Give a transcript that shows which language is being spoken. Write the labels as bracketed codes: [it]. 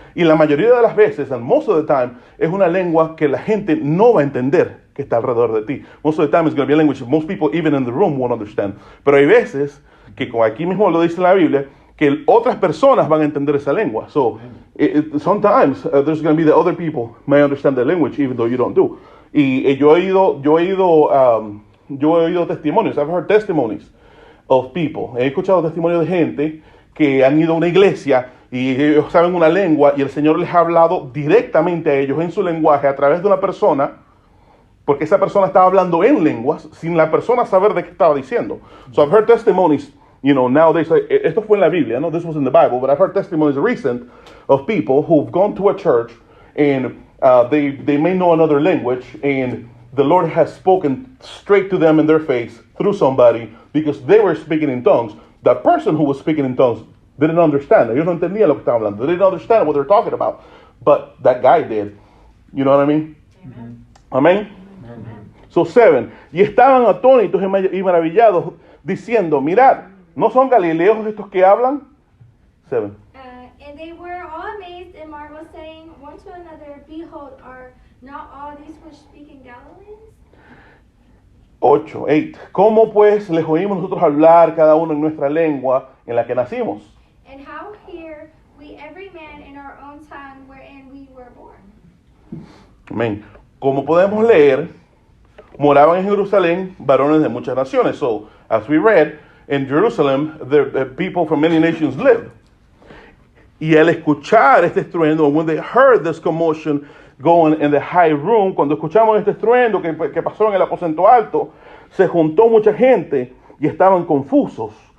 [es] Y la mayoría de las veces, [en] and most of the time, [es] es una lengua que la gente no va a entender que está alrededor de ti. [en] Most of the time, it's going to be a language that most people, even in the room, won't understand. [es] Pero hay veces que, como aquí mismo lo dice la Biblia, que otras personas van a entender esa lengua. [en] So, sometimes there's going to be the other people may understand the language even though you don't do. [es] Y yo he oído testimonios. [en] I've heard testimonies of people. [es] He escuchado testimonios de gente que han ido a una iglesia y ellos saben una lengua y el Señor les ha hablado directamente a ellos en su lenguaje a través de una persona, porque esa persona estaba hablando en lenguas sin la persona saber de qué estaba diciendo. [en] So I've heard testimonies, nowadays, [es] esto fue en la Biblia, no? [en] This was in the Bible, but I've heard testimonies recent of people who've gone to a church and they may know another language and the Lord has spoken straight to them in their face through somebody because they were speaking in tongues. The person who was speaking in tongues didn't understand. [es] Ellos no entendían lo que estaban hablando. [en] They didn't understand what they were talking about. But that guy did. You know what I mean? Amen. So 7. [es] Y estaban atónitos y maravillados, diciendo, mirad, ¿no son galileos estos que hablan? [en] 7. And they were all amazed and marveled, saying one to another, Behold, are not all these which speak in Galileans? 8. [es] ¿Cómo pues les oímos nosotros hablar cada uno en nuestra lengua en la que nacimos? [en] And how hear we every man in our own tongue wherein we were born? [es] Amén. Como podemos leer, moraban en Jerusalén varones de muchas naciones. [en] So, as we read, in Jerusalem, the people from many nations lived. [es] Y al escuchar este estruendo, [en] when they heard this commotion going in the high room, [es] cuando escuchamos este estruendo que pasó en el aposento alto, se juntó mucha gente y estaban confusos.